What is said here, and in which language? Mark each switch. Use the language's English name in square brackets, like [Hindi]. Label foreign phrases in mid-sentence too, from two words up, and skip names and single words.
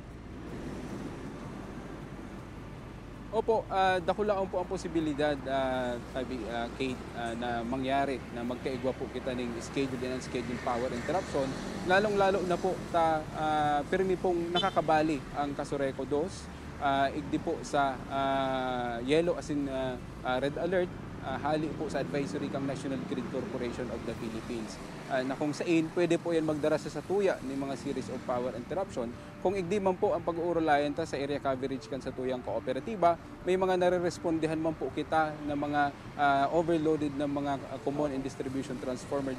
[Bikol] Opo, dakulaon po ang posibilidad, Kate, na mangyari na magkaigwa po kita ng [English] scheduled and unscheduled power interruption. [Bikol] Lalong-lalo na po pirmi pong nakakabali ang Kasureco 2, igdi po sa [English] yellow as in red alert, [Bikol] hali po sa advisory kang National Grid Corporation of the Philippines na kung saan pwede po yan magdara sa satuya ng mga [English] series of power interruption. [Bikol] Kung igdi man po ang pag-uurulayan ta sa area coverage kan sa tuyang kooperatiba, may mga nare-respondihan man po kita na mga overloaded na mga [English] common and distribution transformer.